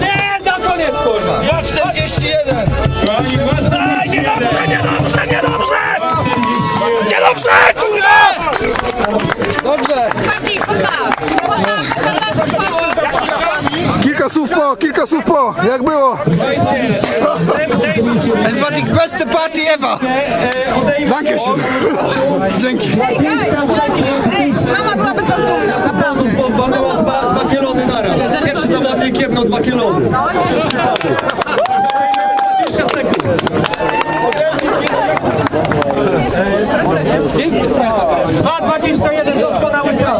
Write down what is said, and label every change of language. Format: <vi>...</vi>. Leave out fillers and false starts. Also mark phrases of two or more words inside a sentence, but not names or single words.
<pl>Nie, za koniec, kurwa! 2,41! Niedobrze, kurwa! Dobrze. Kilka słów po! Jak było?</pl> <de>Es war die beste Party ever. Dankeschön.</de> <pl>Dzięki. Mama byłaby to dumna, naprawdę. Walnęła dwa kielony naraz. Pierwszy zawodnik jebnął 2 kielony. 20 sekund. 2,21 doskonały czas.</pl>